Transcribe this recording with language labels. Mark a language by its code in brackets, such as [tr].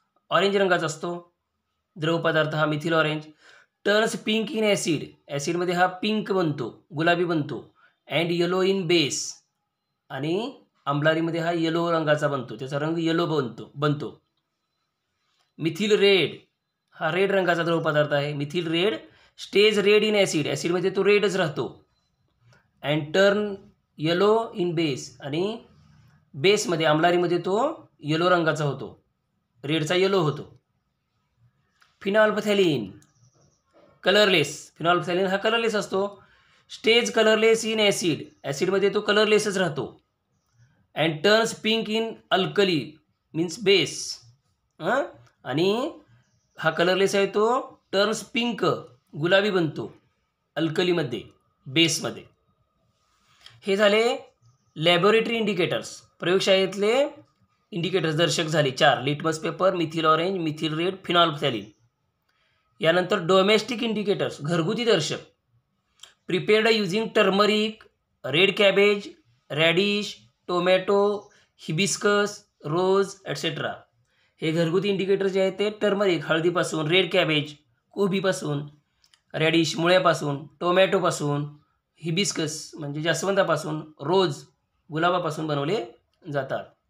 [mr] Orange रंगाचा असतो द्रवपदार्थ हा methyl orange. [en] Turns pink in acid. [mr] ॲसिडमध्ये हा पिंक बनतो, गुलाबी बनतो. [en] And yellow in base. [mr] आणि आम्लारीमध्ये हा येलो रंगाचा बनतो, त्याचा रंग येलो बनतो. मिथिल रेड, हा रेड रंगाचा द्रवपदार्थ आहे. [en] Methyl red stays red in acid. [mr] ॲसिडमध्ये तो रेडच राहतो. [en] And turn yellow in base. [mr] आणि बेसमध्ये, आम्लारीमध्ये तो येलो रंगाचा होतो, रेडचा येलो होतो. फिनॉल्फथॅलिन, कलरलेस. फिनॉल्फथॅलिन हा कलरलेस असतो. [en] Stays colourless in acid. [mr] ॲसिडमध्ये तो कलरलेसच राहतो. [en] And turns pink in alkali means base. [mr] आणि हा कलरलेस आहे तो [en] turns pink, [mr] गुलाबी बनतो अल्कलीमध्ये, बेसमध्ये. हे झाले लॅबोरेटरी इंडिकेटर्स, प्रयोगशाळेतले इंडिकेटर्स, दर्शक झाले 4. Litmus paper, methyl orange, methyl red, फिनॉल्फथॅलिन. यानंतर डोमेस्टिक इंडिकेटर्स, घरगुती दर्शक. [en] Prepared using turmeric, red cabbage, radish, tomato, hibiscus, rose etcetera. [mr] हे घरगुती इंडिकेटर जे आहेत ते turmeric, हळदीपासून, red cabbage, कोबीपासून, radish, मुळ्यापासून, टोमॅटोपासून, hibiscus म्हणजे जास्वंदापासून, रोज गुलाबापासून बनवले जातात.